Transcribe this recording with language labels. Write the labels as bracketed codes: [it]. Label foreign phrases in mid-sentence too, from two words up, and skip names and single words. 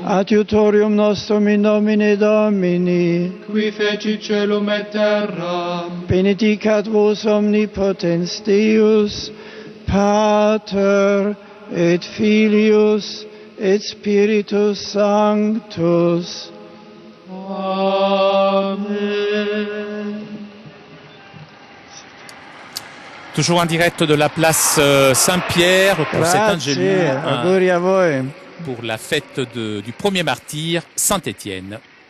[la] Adiutorium nostrum in nomine Domini. Qui fecit celum et terram. Benedicat vos omnipotens Deus, Pater et Filius et Spiritus Sanctus. Amen. [fr] Toujours en direct de la place Saint-Pierre pour cet Angélus pour la fête du premier martyr, Saint-Étienne.